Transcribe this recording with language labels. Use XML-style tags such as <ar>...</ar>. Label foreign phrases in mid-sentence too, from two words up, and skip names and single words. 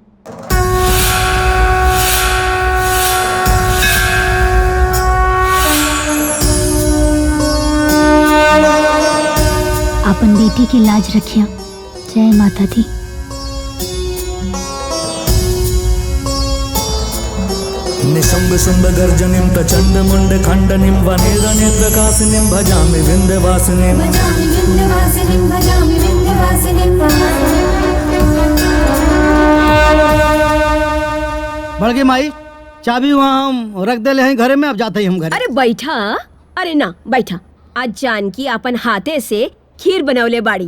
<bho>अपन बेटी की लाज रखिया। जय माता दी।</bho> <sa>निशंब शुंभ गर्जनिम प्रचंड मुंड खंडनिम वनेरने प्रकाशिनिम भजामि विंध्यवासिनीम।</sa> <bho>बड़की माई चाबी वहाँ हम रख दे हैं घरे में। अब जाते ही हम घर। अरे बैठा। अरे ना बैठा। आज जानकी अपन हाथे से खीर बनौले बाड़ी।</bho>